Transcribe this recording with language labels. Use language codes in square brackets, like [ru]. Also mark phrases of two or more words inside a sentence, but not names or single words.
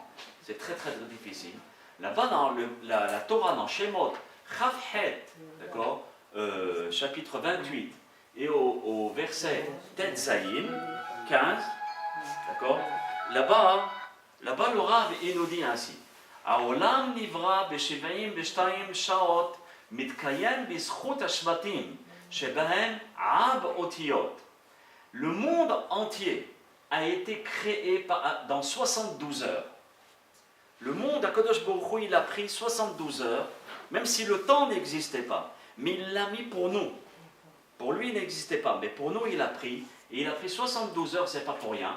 [fr] C'est très très difficile. Là-bas dans la Torah, dans Shemot, Chavhet, d'accord, chapitre 28, et au verset Tet Zayin, 15, d'accord, là-bas le Rav, il nous dit ainsi, [he] העולם נברא בשבעים ושתיים שעות מתקיים בזכות השבטים שבהם ע"ב אותיות. [fr] Le monde entier a été créé dans 72 heures. Le monde, Akadosh Baruch Hu, il a pris 72 heures, même si le temps n'existait pas. Mais il l'a mis pour nous. Pour lui, il n'existait pas, mais pour nous, il a pris. Et il a pris 72 heures, c'est pas pour rien.